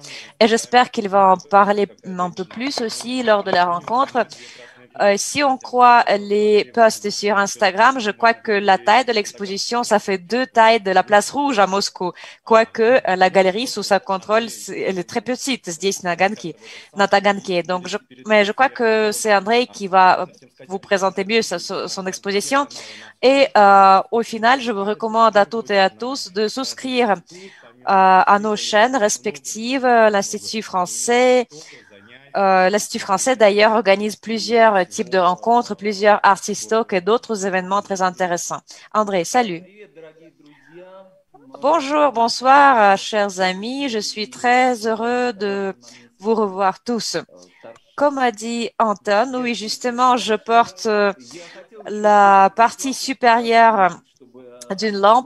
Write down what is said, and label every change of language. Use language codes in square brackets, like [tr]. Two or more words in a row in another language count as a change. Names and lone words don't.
[fr] Et j'espère qu'il va en parler un peu plus aussi lors de la rencontre. Si on croit les posts sur Instagram, je crois que la taille de l'exposition, ça fait 2 tailles de la place rouge à Moscou. Quoique la galerie sous sa contrôle, elle est très petite, [ru] здесь на Таганке. [fr] Donc, mais je crois que c'est Andrei qui va vous présenter mieux son exposition. Et au final, je vous recommande à toutes et à tous de souscrire à nos chaînes respectives, l'Institut français. L'Institut français, d'ailleurs, organise plusieurs types de rencontres, plusieurs [en] artist talks [fr] et d'autres événements très intéressants. André, salut. Bonjour, bonsoir, chers amis. Je suis très heureux de vous revoir tous. Comme a dit Anton, oui, justement, je porte la partie supérieure d'une lampe.